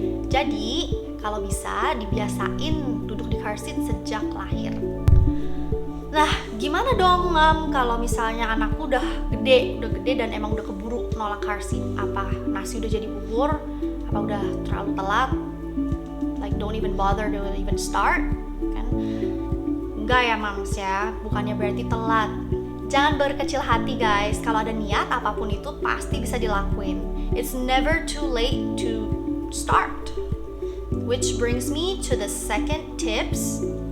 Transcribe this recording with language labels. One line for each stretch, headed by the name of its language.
Indonesian: Jadi kalau bisa dibiasain duduk di car seat sejak lahir. Nah, gimana dong kalau misalnya anakku udah gede dan emang udah keburu nolak car seat? Apa nasi udah jadi bubur? Apa udah terlalu telat?
English: Like don't even bother to even start?
Indonesian: Kan? Enggak ya Mams ya, bukannya berarti telat. Jangan berkecil hati guys, kalau ada niat apapun itu pasti bisa dilakuin.
English: It's never too late to start. Which brings me to the second tips.